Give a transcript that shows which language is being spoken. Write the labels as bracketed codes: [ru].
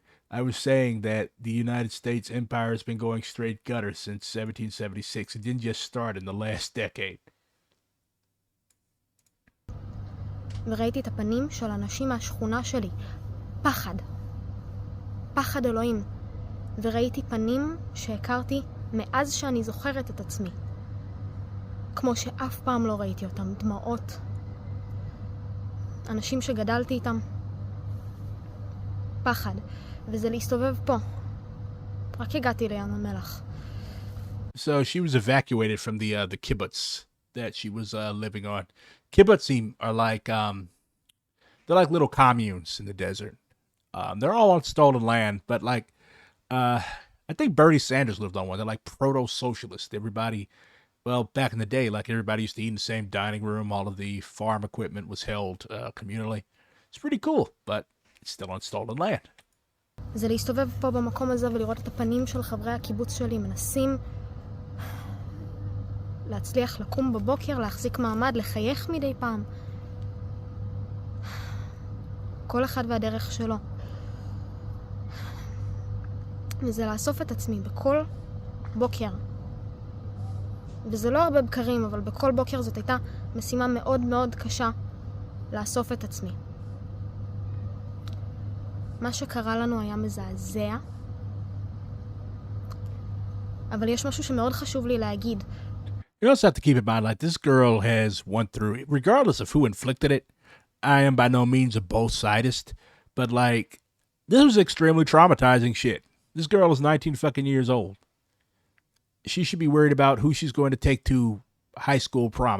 [en] I was saying that the United States empire has been going straight gutter since 1776. It didn't just start in the last decade. [he] וראיתי את הפנים של אנשים מהשכונה שלי. פחד. פחד אלוהים. וראיתי פנים שהכרתי מאז שאני זוכרת את עצמי. כמו שאף פעם לא ראיתי אותם. דמעות. אנשים שגדלתי איתם. פחד. וזה להסתובב פה. רק הגעתי לים המלח. [en] So she was evacuated from the kibbutz that she was living on. Kibbutzim are like they're like little communes in the desert. They're all on stolen land, but like I think Bernie Sanders lived on one. They're like proto-socialist. Everybody, well, back in the day, like everybody used to eat in the same dining room. All of the farm equipment was held communally. It's pretty cool, but it's still on stolen land. [he] זה להסתובב פה במקום הזה ולראות את הפנים של חברי הקיבוץ שלי מנסים להצליח לקום בבוקר, להחזיק מעמד, לחייך מדי פעם. כל אחד והדרך שלו. וזה לאסוף את עצמי בכל בוקר. וזה לא הרבה בקרים, אבל בכל בוקר זאת הייתה משימה מאוד מאוד קשה לאסוף את עצמי. מה שקרה לנו היה מזעזע. אבל יש משהו שמאוד חשוב לי להגיד. [en] You also have to keep in mind, like, this girl has went through it, regardless of who inflicted it. I am by no means a both-sidist, but, like, this was extremely traumatizing shit. This girl is 19 fucking years old. She should be worried about who she's going to take to high school prom.